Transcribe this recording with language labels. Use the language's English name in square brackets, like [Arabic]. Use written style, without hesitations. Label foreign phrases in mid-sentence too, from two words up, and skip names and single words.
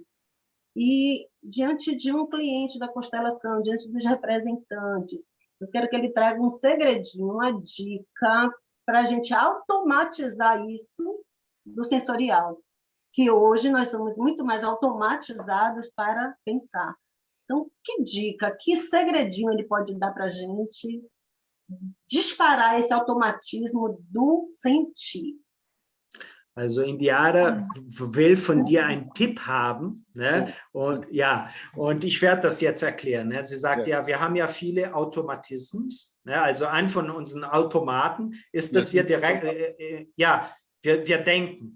[Portuguese] E diante de um cliente da constelação, diante dos representantes, eu quero que ele traga um segredinho, uma dica, para a gente automatizar isso do sensorial. Que hoje nós somos muito mais automatizados para pensar. Então, que dica, que segredinho ele pode dar para a gente disparar esse automatismo do sentir? [German] Also Indiara will von dir einen Tipp haben, ne? Und ich werde das jetzt erklären. Ne? Sie sagt ja, wir haben ja viele Automatismen. Ne? Also ein von unseren Automaten ist, dass wir direkt, wir denken.